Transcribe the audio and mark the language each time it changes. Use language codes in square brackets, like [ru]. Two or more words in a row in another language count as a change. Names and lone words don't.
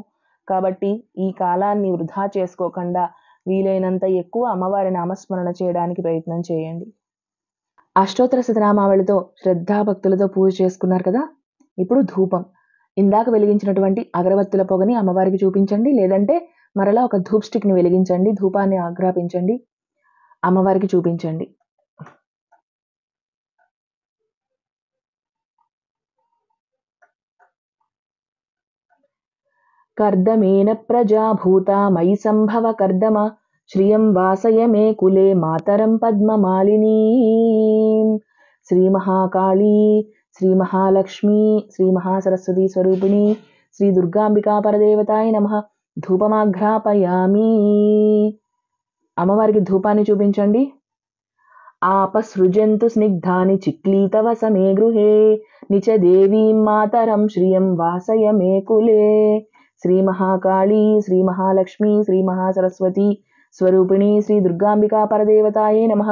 [te] కాబట్టి ఈ కాలాన్ని వృధా చేసుకోకుండా వీలైనంత ఎక్కువ అమ్మవారి నామస్మరణ చేయడానికి ప్రయత్నం చేయండి. అష్టోత్తర శతనామావళితో శ్రద్ధాభక్తులతో పూజ చేసుకున్నారు కదా. ఇప్పుడు ధూపం. ఇందాక వెలిగించినటువంటి అగరబత్తుల పొగని అమ్మవారికి చూపించండి, లేదంటే మరలా ఒక ధూప్ స్టిక్ని వెలిగించండి, ధూపాన్ని ఆగ్రాపించండి, అమ్మవారికి చూపించండి. [sa] कर्दमेन प्रजा भूता मयि संभव कर्दम श्रियं वासय मे कुले मातरं पद्ममालिनीं श्री महाकाली, श्री महालक्ष्मी, श्री महासरस्वती स्वरूपिणी श्री दुर्गांबिका परदेवताय नमः. [te] ధూపమాఘ్రాపయామి. అమ్మవారికి ధూపాన్ని చూపించండి. [sa] ఆపసృజంతు స్నిగ్ధాని చిక్లీతవ సమే గృహే నిచ దేవీం మాతరం శ్రియం వాసయ మే కులే. శ్రీ మహాకాళీ, శ్రీ మహాలక్ష్మి, శ్రీ మహాసరస్వతి స్వరూపిణి శ్రీ దుర్గాంబికా పరదేవతాయే నమః.